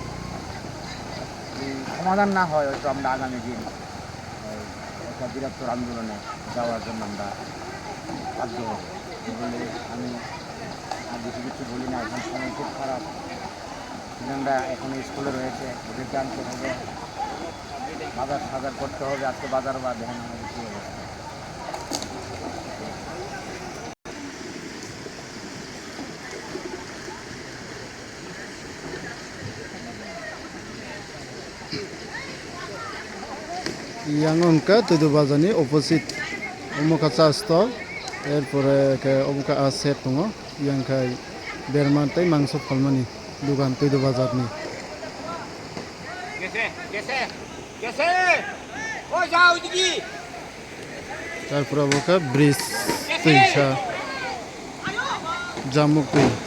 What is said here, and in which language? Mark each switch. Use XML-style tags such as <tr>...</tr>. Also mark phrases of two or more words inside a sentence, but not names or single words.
<bn>সমাধান না হয় হয়তো আমরা আগামী দিন একটা বৃহত্তর আন্দোলনে যাওয়ার জন্য আমরা বাধ্য হব বলে আমি আর বেশি কিছু বলি না এখন সময় খুব খারাপ স্টুডেন্টরা এখন স্কুলে রয়েছে ওদেরকে আনতে হবে বাজার করতে হবে আজকে বাজার বা দেখেন আমাদের কী অবস্থা</bn> <trp>yang onka tudu bazani opposite omuka cha stall erpore ke omuka a set tongo yang kai berman tai mangso phalmani dukan tudu bazar ni</trp> <bn>gese o যাও দিদি</bn> <trp>তারপর omuka bridge tuisa jamuk tui</trp>